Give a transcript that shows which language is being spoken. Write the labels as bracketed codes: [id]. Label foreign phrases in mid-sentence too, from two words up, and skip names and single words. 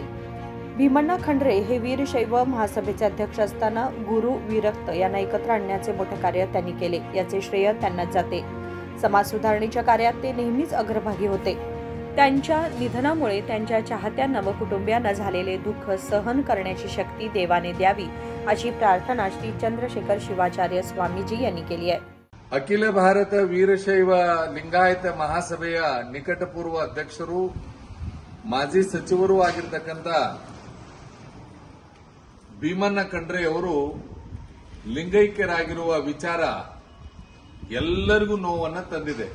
[mr] भीमण्णा खंडरे हे वीरशैव महासभेचे अध्यक्ष असताना गुरु विरक्त यांना एकत्र आणण्याचे मोठे कार्य त्यांनी केले, याचे श्रेय त्यांनाच जाते। समाज सुधारणेच्या कार्यात ते नेहमीच अग्रभागी होते। त्यांच्या निधनामुळे त्यांच्या चाहत्यांना व कुटुंबियांना झालेले दुःख सहन करण्याची शक्ती देवाने द्यावी अशी प्रार्थना श्री चंद्रशेखर शिवाचार्य स्वामीजी यांनी केली आहे। [kn] ಅಖಿಲ ಭಾರತ ವೀರಶೈವ ಲಿಂಗಾಯತ ಮಹಾಸಭೆಯ ನಿಕಟಪೂರ್ವ ಅಧ್ಯಕ್ಷರು ಮಾಜಿ ಸಚಿವರು ಆಗಿರತಕ್ಕಂತ ಭೀಮಣ್ಣ ಖಂಡ್ರೆ ಅವರು ಲಿಂಗೈಕ್ಯರಾಗಿರುವ ವಿಚಾರ ಎಲ್ಲರಿಗೂ ನೋವನ್ನು ತಂದಿದೆ।